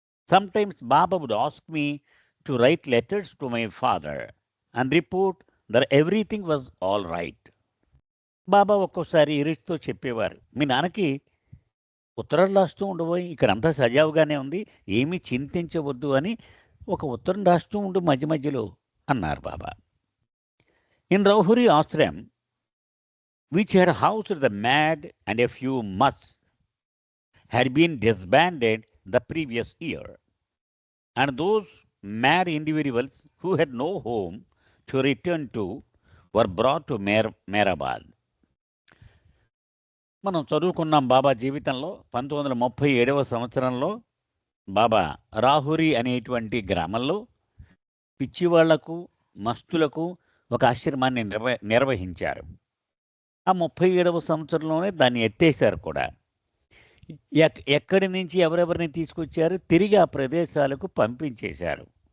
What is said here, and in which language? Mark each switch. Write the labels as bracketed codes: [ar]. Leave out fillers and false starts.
[en] Sometimes Baba would ask me to write letters to my father and report that everything was all right. [te] బాబా ఒక్కోసారి ఇరిచ్తో చెప్పేవారు, మీ నాన్నకి ఉత్తరాలు రాస్తూ ఉండబోయి, ఇక్కడంతా సజావుగానే ఉంది, ఏమీ చింతించవద్దు అని ఒక ఉత్తరం రాస్తూ ఉండు మధ్య మధ్యలో అన్నారు బాబా. [en] In Rahuri ashram which had housed the mad and a few musts, had been disbanded the previous year, and those mad individuals who had no home to return to were brought to Mehrabad. [te] మనం చదువుకున్నాం బాబా జీవితంలో 1937వ సంవత్సరంలో బాబా రాహురి అనేటువంటి గ్రామంలో పిచ్చివాళ్లకు, మస్తులకు ఒక ఆశ్రమాన్ని నిర్వహించారు. ఆ 37వ సంవత్సరంలోనే దాన్ని ఎత్తేసారు కూడా. ఎక్కడి నుంచి ఎవరెవరిని తీసుకొచ్చారు, తిరిగి ఆ ప్రదేశాలకు పంపించేశారు.